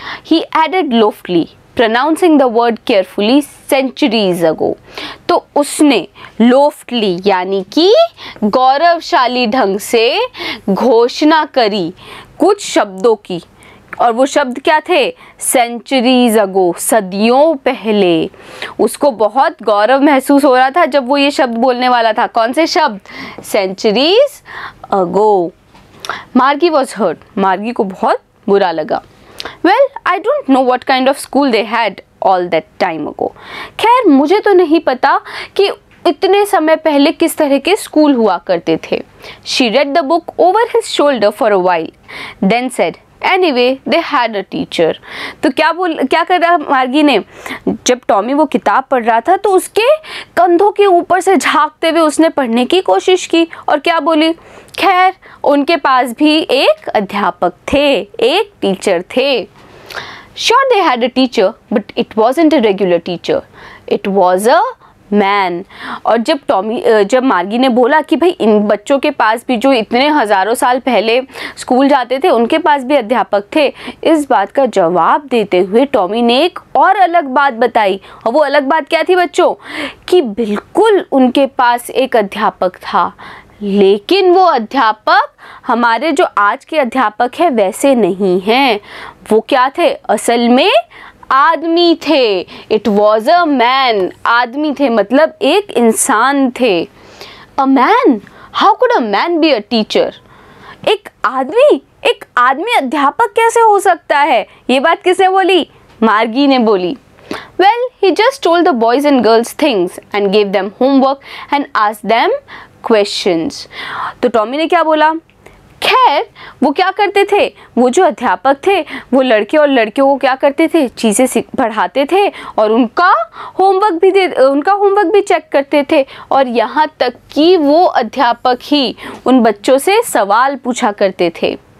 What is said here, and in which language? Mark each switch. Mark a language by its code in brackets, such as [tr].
[en] He added loftily, pronouncing the word carefully, centuries ago. [hi] तो उसने loftily यानी कि गौरवशाली ढंग से घोषणा करी कुछ शब्दों की, और वो शब्द क्या थे? [en] centuries ago, [hi] सदियों पहले। उसको बहुत गौरव महसूस हो रहा था जब वो ये शब्द बोलने वाला था। कौन से शब्द? [en] Centuries ago. Margie was hurt. [hi] मार्गी को बहुत बुरा लगा। [en] Well I don't know what kind of school they had all that time ago. [hi] खैर मुझे तो नहीं पता कि इतने समय पहले किस तरह के स्कूल हुआ करते थे। [en] She read the book over his shoulder for a while, then said Anyway, they had a teacher. [hi] तो क्या कर रहा मार्गी ने? जब टॉमी वो किताब पढ़ रहा था तो उसके कंधों के ऊपर से झांकते हुए उसने पढ़ने की कोशिश की और क्या बोली? खैर उनके पास भी एक अध्यापक थे, एक टीचर थे। [en] Sure they had a teacher, but it wasn't a regular teacher. It was a man. [hi] और जब मार्गी ने बोला कि भाई इन बच्चों के पास भी जो इतने हज़ारों साल पहले स्कूल जाते थे उनके पास भी अध्यापक थे, इस बात का जवाब देते हुए टॉमी ने एक और अलग बात बताई। और वो अलग बात क्या थी बच्चों? कि बिल्कुल उनके पास एक अध्यापक था, लेकिन वो अध्यापक हमारे जो आज के अध्यापक हैं वैसे नहीं हैं। वो क्या थे? असल में आदमी थे। [en] It was a man. [hi] आदमी थे मतलब एक इंसान थे। [en] A man? How could a man be a teacher? [hi] एक आदमी अध्यापक कैसे हो सकता है? ये बात किसने बोली? मार्गी ने बोली। [en] Well, he just told the boys and girls things and gave them homework and asked them questions. [hi] तो टॉमी ने क्या बोला? खैर वो क्या करते थे? वो जो अध्यापक थे वो लड़के और लड़कियों को क्या करते थे? चीज़ें पढ़ाते थे और उनका होमवर्क भी चेक करते थे। और यहाँ तक कि वो अध्यापक ही उन बच्चों से सवाल पूछा करते थे।